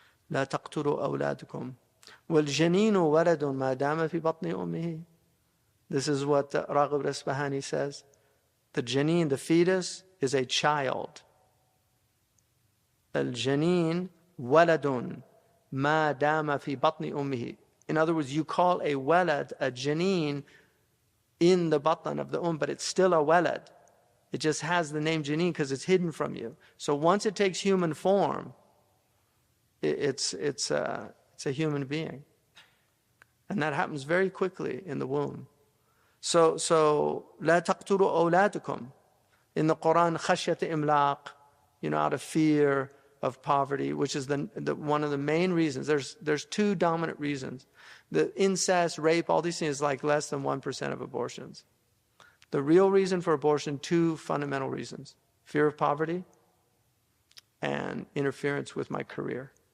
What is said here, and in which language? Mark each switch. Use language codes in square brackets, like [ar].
[ar] لا تقتلوا أولادكم والجنين ولد ما دام في بطن أمه. [en] This is what Raghib Rasbahani says. The janeen, the fetus, is a child. [ar] الجنين ولد ما دام في بطن أمه. [en] In other words, you call a walad a janeen in the batn of the but it's still a walad. It just has the name janeen because it's hidden from you. So once it takes human form, it's a human being. And that happens very quickly in the womb. So [ar] لا تقتلوا أولادكم. [en] In the Quran, [ar] خشية إملاق, [en] out of fear of poverty, which is the one of the main reasons. There's 2 dominant reasons. The incest, rape, all these things is like less than 1% of abortions. The real reason for abortion, 2 fundamental reasons: fear of poverty and interference with my career.